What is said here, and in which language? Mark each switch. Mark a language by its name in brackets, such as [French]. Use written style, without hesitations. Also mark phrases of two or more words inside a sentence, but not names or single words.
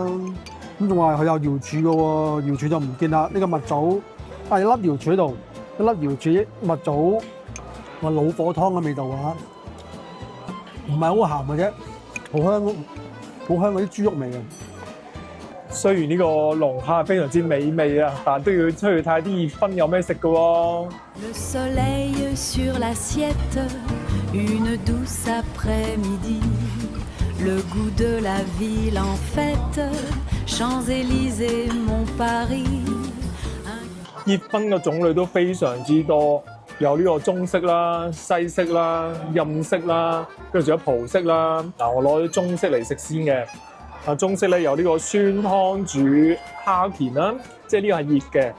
[Cantonese] 咁仲話佢有瑤柱嘅喎，瑤柱就唔見啦。呢個蜜棗有粒瑤柱喺度，一粒瑤柱蜜棗，話老火湯嘅味道啊，唔係好鹹嘅啫，好香嗰啲豬肉味啊！雖然呢個龍蝦非常之美味啊，但都要出去睇下啲熱葷有咩食嘅喎。 [French] Le soleil sur l'assiette, une douce après-midi, le goût de la ville en fête, Champs-Élysées, mon Paris. [Cantonese] 熱葷嘅種類都非常之多，有呢個中式啦、西式啦、印式啦，跟住仲有葡式啦。嗱，我攞啲中式嚟食先嘅。啊，中式咧有呢個酸湯煮蝦鉗啦，即係呢個係熱嘅。